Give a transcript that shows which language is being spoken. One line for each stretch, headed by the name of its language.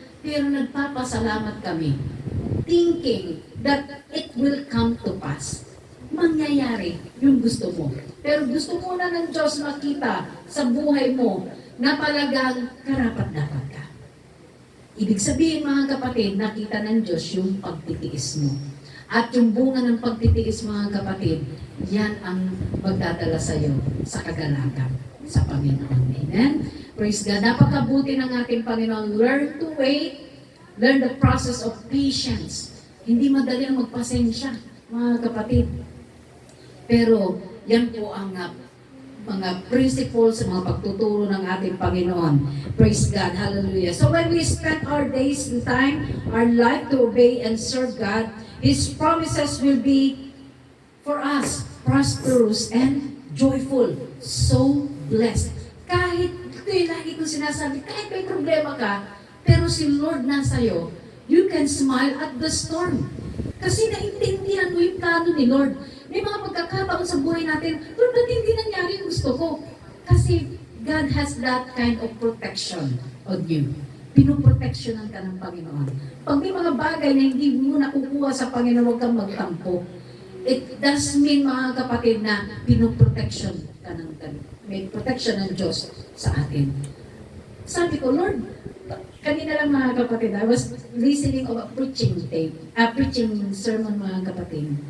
Filipino: Pero nagpapasalamat kami,
English: thinking that it will come to pass.
Filipino: Mangyayari yung gusto mo. Pero gusto muna ng Diyos makita sa buhay mo na talagang karapat-dapat ka. Ibig sabihin mga kapatid, nakita ng Diyos yung pagtitiis mo. At yung bunga ng pagtitiis mga kapatid, yan ang magdadala sa iyo sa kagalakan sa Panginoon. Amen?
English: Praise God.
Filipino: Napakabuti ng ating Panginoon.
English: Learn to wait. Learn the process of patience.
Filipino: Hindi madali ang magpasensya, mga kapatid. Pero yan po ang mga principles, sa mga pagtuturo ng ating Panginoon.
English: Praise God. Hallelujah. So when we spend our days and time, our life to obey and serve God, His promises will be for us prosperous and joyful. So blessed.
Filipino: Kahit, ito yung lagi kong sinasabi, kahit may problema ka, pero si Lord nasa'yo,
English: you can smile at the storm.
Filipino: Kasi naintindihan mo yung plano ni Lord. May mga pagkakataon sa buhay natin, Lord, ba't hindi nangyari yung gusto ko?
English: Kasi God has that kind of protection on you.
Filipino: Pinoproteksyonan ka ng Panginoon. Pag may mga bagay na hindi mo nakukuha sa Panginoon, huwag kang magtampo.
English: It does mean,
Filipino: mga kapatid, na pinoproteksyon ka ng may protection ng Diyos sa atin. Sabi ko, Lord, kanina lang mga kapatid,
English: I was listening of a preaching tape, preaching sermon mga kapatid.